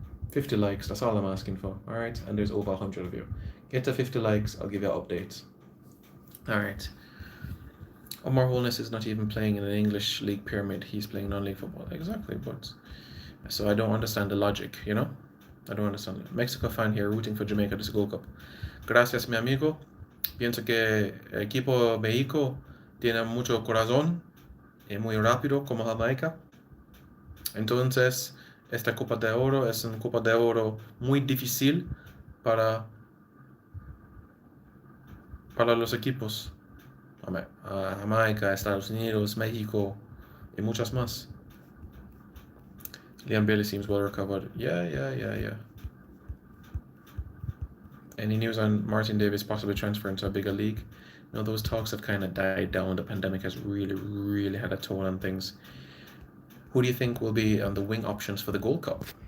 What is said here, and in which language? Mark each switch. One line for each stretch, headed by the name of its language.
English: 50 likes, that's all I'm asking for. Alright, and there's over 100 of you. Get to 50 likes, I'll give you an update. Alright. Omar Holness is not even playing in an English league pyramid. He's playing non-league football. Exactly, but... So I don't understand the logic, you know? I don't understand it. Mexico fan here rooting for Jamaica this Gold Cup.
Spanish: Gracias, mi amigo. Pienso que el equipo México tiene mucho corazón y muy rápido como Jamaica. Entonces, esta Copa de Oro es una Copa de Oro muy difícil para los equipos. Jamaica, Estados Unidos, México, y muchas más.
English: Liam Bailey seems well recovered. Yeah. Any news on Martin Davis possibly transferring to a bigger league? No, those talks have kind of died down. The pandemic has really had a toll on things. Who do you think will be on the wing options for the Gold Cup?